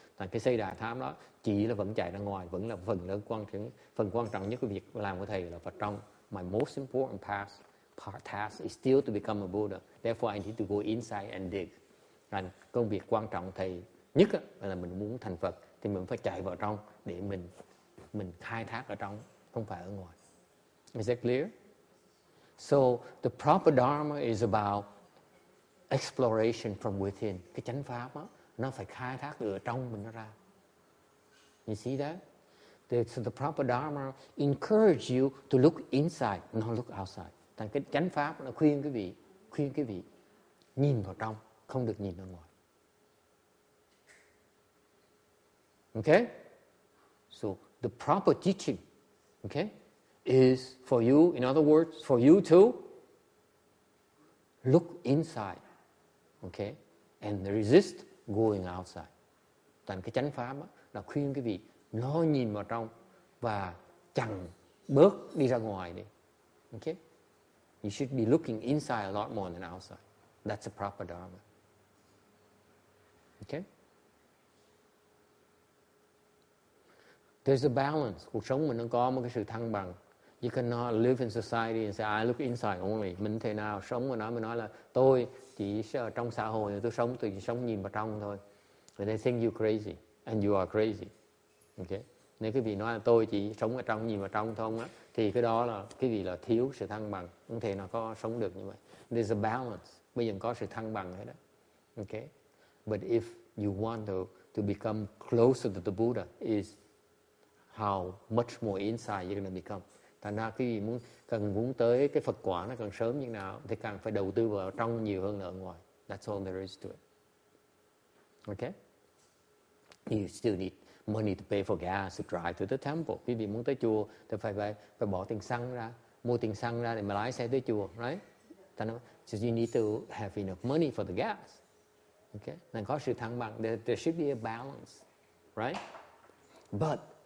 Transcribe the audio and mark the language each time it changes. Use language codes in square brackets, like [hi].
[vi] Tại cái xây đại tháp đó chỉ là vẫn chạy ra ngoài, vẫn là phần quan trọng nhất của việc làm của thầy là vào trong. [en] My most important task is still to become a Buddha. Therefore I need to go inside and dig. [vi] And công việc quan trọng thầy nhất là mình muốn thành Phật thì mình phải chạy vào trong để mình khai thác ở trong, không phải ở ngoài. [en] Is that clear? So the proper dharma is about exploration from within. [vi] Cái chánh pháp đó, nó phải khai thác từ trong mình nó ra. [en] You see that? So the proper dharma encourage you to look inside, not look outside. [vi] Thành cái chánh pháp nó khuyên quý vị nhìn vào trong, không được nhìn ra ngoài. [en] Okay? So the proper teaching, okay, is for you, in other words, for you to look inside, okay, and resist going outside. [vi] Thành cái chánh pháp là khuyên quý vị nó nhìn vào trong và chặn bớt đi ra ngoài đi. [en] Okay? You should be looking inside a lot more than outside. That's the proper dharma. Okay? There's a balance. [vi] Cuộc sống mình nó có một cái sự thăng bằng. [en] You cannot live in society and say I look inside only. [vi] Mình thể nào sống mà nói là tôi chỉ trong xã hội tôi chỉ sống nhìn vào trong thôi. [en] And they think you're crazy and you are crazy. Okay? [vi] Nếu quý vị nói là tôi chỉ sống ở trong nhìn vào trong thôi á, thì cái đó là quý vị là thiếu sự thăng bằng, không thể nào có sống được như vậy. [en] There's a balance. [vi] Bây giờ có sự thăng bằng hết đó. [en] Okay? But if you want to become closer to the Buddha, is how much more inside you're going to become. [vi] Thành ra quý vị muốn tới cái Phật quả nó càng sớm như nào thì càng phải đầu tư vào trong nhiều hơn là ở ngoài. [en] That's all there is to it. Okay? You still need money to pay for gas to drive to the temple. [vi] Quý vị muốn tới chùa thì phải bỏ tiền xăng ra, mua tiền xăng ra để mà lái xe tới chùa, right? [en] So you need to have enough money for the gas. Okay? [vi] Nên có sự thăng bằng. [en] There should be a balance, right? But